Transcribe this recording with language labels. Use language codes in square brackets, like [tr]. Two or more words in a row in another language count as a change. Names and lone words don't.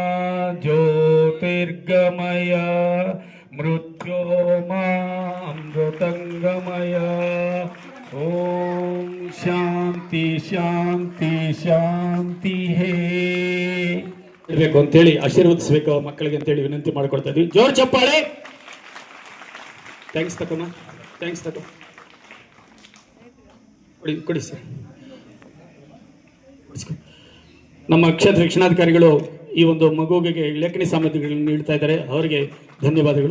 [sa] ज्योतिर्गमय मृत्यो मा अमृतंगमय ओम शांति शांति शांति है [kn] ಇರಬೇಕು ಅಂತೇಳಿ ಆಶೀರ್ವದಿಸಬೇಕು ಮಕ್ಕಳಿಗೆ ಅಂತೇಳಿ ವಿನಂತಿ ಮಾಡ್ಕೊಳ್ತಾ ಇದ್ವಿ. ಜೋರ್ ಚಪ್ಪಾಳೆ. ಥ್ಯಾಂಕ್ಸ್ ತಕಮ್ಮ, ಥ್ಯಾಂಕ್ಸ್ ತಕ ಕೊಡಿ ಸರ್. ನಮ್ಮ ಕ್ಷೇತ್ರ ಶಿಕ್ಷಣಾಧಿಕಾರಿಗಳು ಈ ಒಂದು ಮಗುವಿಗೆ ಲೇಖನಿ ಸಾಮಗ್ರಿಗಳನ್ನು ನೀಡ್ತಾ ಇದ್ದಾರೆ, ಅವರಿಗೆ ಧನ್ಯವಾದಗಳು.